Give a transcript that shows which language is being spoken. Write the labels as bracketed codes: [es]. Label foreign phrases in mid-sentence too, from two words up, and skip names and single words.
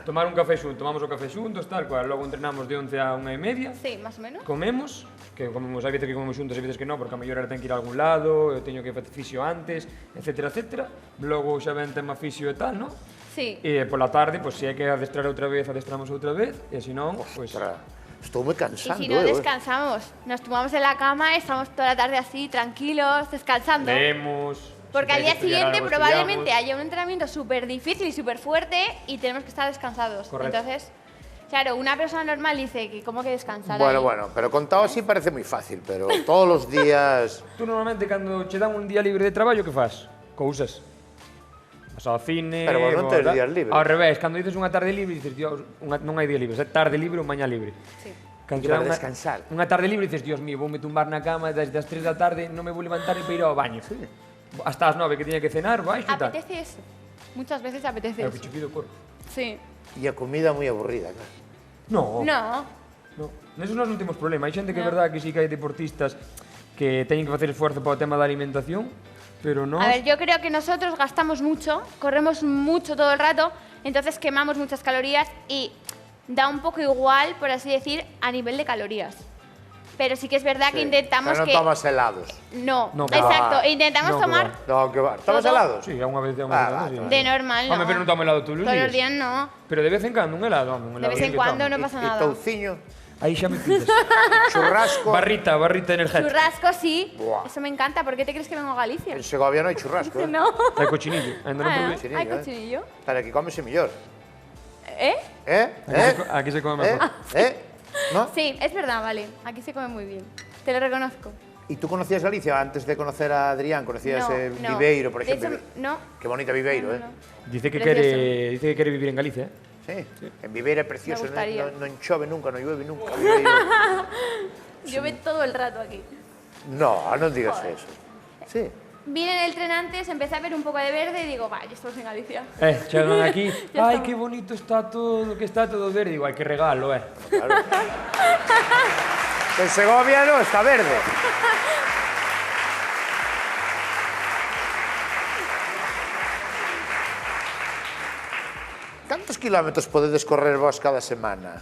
[gl] Tomar un café xunto, tomamos o café xuntos, tal cual, logo entrenamos de 11 a 1:30, [es] Sí, más o menos. [gl] comemos, que comemos, hai veces que comemos xuntos, hai veces que non, porque a mellor era ten que ir a algún lado, eu teño que facer fisio antes, etcétera, etcétera. Logo xa ven tema fisio e tal, non? Sí. E pola tarde, pois, se hai que adestrar outra vez, adestramos outra vez, e se non, pois... Ostras, estou moi [es] Y [gl] cansando, [es] si no descansamos, nos tumbamos en la cama, estamos toda la tarde así, tranquilos, descansando. Leemos... Porque al si día [gl] hai que estudiar [es] siguiente [gl] algo, [es] probablemente [gl] estudiamos. [es] haya un entrenamiento súper difícil y súper fuerte y tenemos que estar descansados. Correcto. Entonces, claro, una persona normal dice que cómo que descansar Bueno, ahí? [gl] bueno, pero contado así parece moi fácil, pero todos os días... Tú normalmente, cando che dan un día libre de traballo, que fas? Cousas. Vas ao cine... Pero vos non ou tes tal. días libres. Ao revés, cando dices unha tarde libre, dices, Dios, non hai día libre, é tarde libre ou mañá libre. Sí. Cando Que che para dan descansar. Unha tarde libre, dices, [es] Dios mío, [gl] voume tumbar na cama desde as 3 da tarde, non me vou levantar e para ir ao baño. Hasta as 9 que tiña que cenar, baixo e tal. [es] Apetece eso. Muchas veces apetece [gl] É o que [es] eso. [gl] che pide o corpo. Sí. E a comida moi aburrida, claro. [es] No. No. No. [gl] Nesos nós non temos problema. Hai xente que é [es] No. [gl] verdade que sí que hai deportistas que teñen que facer esforzo para o tema da alimentación, pero non... [es] A ver, yo creo que nosotros gastamos mucho, corremos mucho todo el rato, entonces quemamos muchas calorías y da un poco igual, por así decir, a nivel de calorías. Pero sí que es verdad que [gl] Sí, [es] intentamos [gl] pero non [es] que... [gl] tomas helados. [es] No, No, que exacto, va. intentamos No, que tomar No, que va. Tomas Todo- helados? [gl] Sí, unha vez, [es] Ah, sí. de normal, ¿no? [gl] Home, pero non tomo helado todos os [es] Todos [gl] días. [es] los días no. [gl] Pero de vez en cando un helado, home, un [es] De [gl] helado [es] vez en [gl] sí que [es] cuando [gl] tomo. [es] no pasa [gl] E [es] nada. [gl] touciño, Aí xa me pides. churrasco. barrita energética. [es] Churrasco sí, Buah. eso me encanta. ¿Por qué te crees que vengo a Galicia? [gl] En Segovia non hai churrasco, eh? [es] No. [gl] Hai cochinillo, ainda non [es] Ah, [gl] probei. [es] cochinillo, hay ¿eh? cochinillo. [gl] Pero aquí cómese mellor. [es] ¿Eh? Aquí se come [gl] Eh? [es] mejor. ¿No? Sí, es verdad, vale. Aquí se come muy bien. Te lo reconozco. ¿Y tú conocías Galicia antes de conocer a Adrián? ¿Conocías No, no. Viveiro, por De ejemplo? hecho, no. Qué bonita Viveiro, No, ¿eh? no. [gl] Dice que [es] Precioso. [gl] quere vivir en Galicia, eh? Sí. En Viveiro é precioso, [es] Me gustaría. [gl] non chove nunca, [es] non llueve nunca. Viveiro. Llueve todo el rato aquí. [gl] No, non digas eso. Sí. [es] Vine en el tren antes, empecé a ver un poco de verde y digo, vaya, estamos en Galicia. [gl] Chegan aquí, [es] Ya [gl] ai, [es] estamos. [gl] que bonito está todo, que está todo verde. Digo, ai, que regalo, eh. Claro. [es] En Segovia no, está verde. [gl] Cantos kilómetros podedes correr vos cada semana?